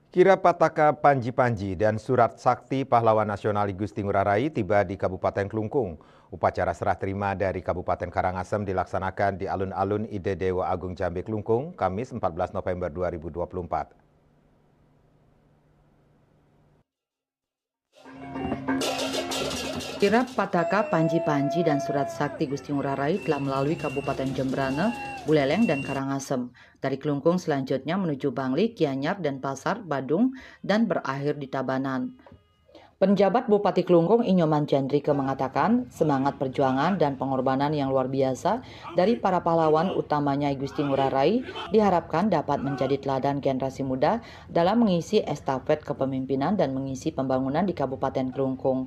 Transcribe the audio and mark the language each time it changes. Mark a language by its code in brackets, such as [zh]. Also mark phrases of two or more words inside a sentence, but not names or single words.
[id] Kira Pataka Panji-Panji dan Surat Sakti Pahlawan Nasional I Gusti Ngurah Rai tiba di Kabupaten Klungkung. Upacara serah terima dari Kabupaten Karangasem dilaksanakan di alun-alun Ide Dewa Agung Jambe Klungkung, Kamis 14 November 2024. Kirap Pataka Panji-Panji dan Surat Sakti Gusti Ngurah Rai telah melalui Kabupaten Jembrana, Buleleng, dan Karangasem. Dari Klungkung selanjutnya menuju Bangli, Gianyar, dan Pasar, Badung, dan berakhir di Tabanan. Penjabat Bupati Klungkung Inyoman Jandrike mengatakan semangat perjuangan dan pengorbanan yang luar biasa dari para pahlawan utamanya I Gusti Ngurah Rai diharapkan dapat menjadi teladan generasi muda dalam mengisi estafet kepemimpinan dan mengisi pembangunan di Kabupaten Klungkung.